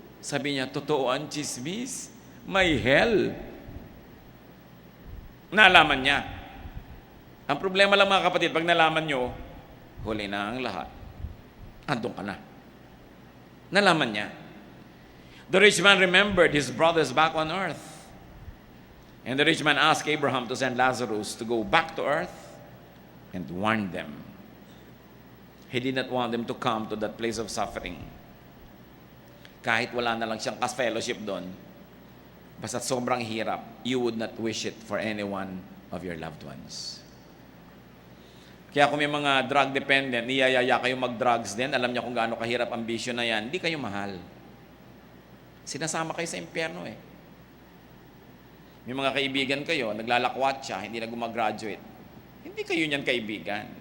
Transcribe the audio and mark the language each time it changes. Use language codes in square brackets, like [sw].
[tl] Sabi niya, totoo ang chismis. May hell. Nalaman niya. Ang problema lang mga kapatid, pag nalaman niyo, huli na ang lahat. Andun ka na. Nalaman niya. [en] The rich man remembered his brothers back on earth. And the rich man asked Abraham to send Lazarus to go back to earth and warn them. He did not want them to come to that place of suffering. [tl] Kahit wala na lang siyang fellowship doon, basta sobrang hirap, [en] you would not wish it for any one of your loved ones. [tl] Kaya kung may mga drug dependent, niyayaya kayo mag-drugs din, alam niya kung gaano kahirap ang bisyo na yan, hindi kayo mahal. Sinasama kayo sa impyerno eh. May mga kaibigan kayo, naglalakwat siya, hindi na gumagraduate. Hindi kayo niyan kaibigan.